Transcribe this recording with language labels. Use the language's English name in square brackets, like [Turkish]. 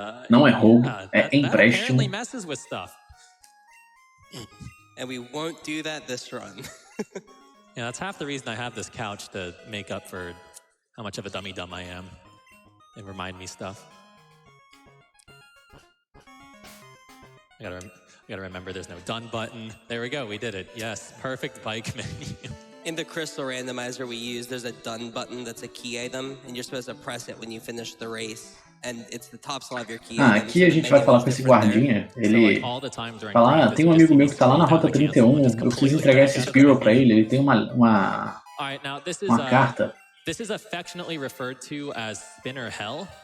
[Portuguese] Não é roubo, é empréstimo. [English] And we won't do that this run. Yeah, that's half the reason I have this couch, to make up for how much of a dummy dumb I am and remind me stuff. I gotta remember there's no done button. There we go, we did it. Yes, perfect bike menu. In the crystal randomizer we use, there's a done button that's a key item, and you're supposed to press it when you finish the race. And it's the top slot of your key item. [Portuguese] Aqui a gente vai falar com esse guardinha. Ele fala, tem um amigo meu que tá lá na rota 31, eu preciso entregar esse Spearow pra ele. Ele tem uma carta. [English] This is affectionately referred to as Spinner Hell.